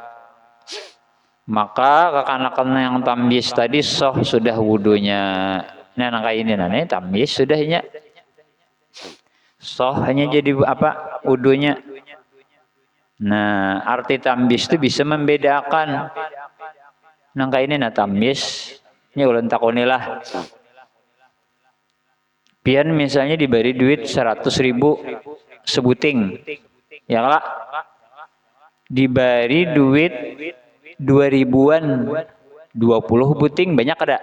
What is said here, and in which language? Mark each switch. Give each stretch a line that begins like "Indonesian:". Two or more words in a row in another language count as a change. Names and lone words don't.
Banjar: Maka kekanakan yang tamyiz tadi sudah wudunya. Nah kayak ini nih tamyiz sudahnya. Hanya jadi apa wudunya. Nah arti tamyiz itu bisa membedakan. Nah kayak ini tamyiz. Ini ulun takonilah. Pian misalnya diberi duit 100.000 sebuting. Ya kak. Diberi duit 2000-an 20 buting banyak ada.